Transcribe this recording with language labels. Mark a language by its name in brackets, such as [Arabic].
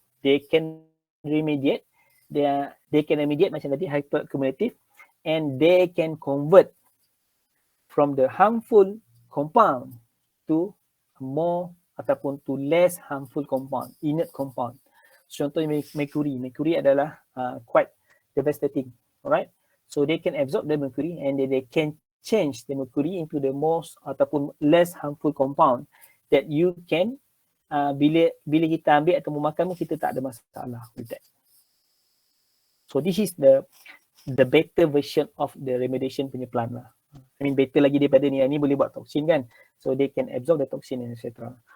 [English] They can remediate. They can remediate [Malay] macam tadi, [English] hyperaccumulative, and they can convert from the harmful compound to more [Malay] ataupun [English] to less harmful compound, inert compound. [Malay] Contohnya mercury. Mercury adalah [English] quite devastating. Alright? So they can absorb the mercury and they can change the mercury into the most [Malay] ataupun [English] less harmful compound that you can [Malay] bila kita ambil atau memakan kita tak ada masalah [English] with that. So this is the better version of the remediation [Malay] punya [English] plant lah. I mean better [Malay] lagi daripada ni boleh buat toxin kan. [English] So they can absorb the toxin and etc.